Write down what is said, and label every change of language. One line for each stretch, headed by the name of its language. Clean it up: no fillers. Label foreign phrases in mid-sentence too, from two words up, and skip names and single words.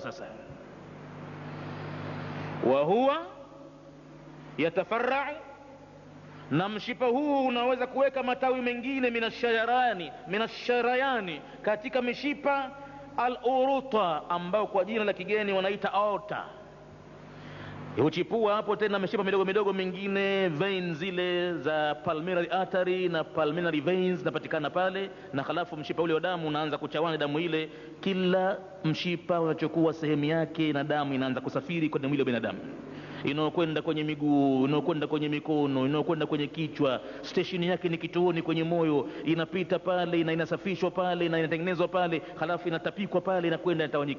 Swahili: Sasa
Arabic: وهو يتفرع,
Swahili: na mshipa huu unaweza kuweka matawi mengine, minasharayani, katika mishipa al-uruta, ambao kwa jina la kigeni wanaita aorta. Huchipua hapo tena mishipa midogo midogo mingine, veins zile za
English: pulmonary artery
Swahili: na
English: pulmonary veins
Swahili: napatikana pale, na halafu mshipa ule wa damu unaanza kuchawana damu ile. Kila mshipa unachukua sehemu yake, na damu inaanza kusafiri kwenye mwili wa binadamu, inayokwenda kwenye miguu, inayokwenda kwenye mikono, inayokwenda kwenye kichwa. Station yake ni kituoni kwenye moyo, inapita pale na inasafishwa pale na inatengenezwa pale, halafu inatapikwa pale na kwenda inatawanyika.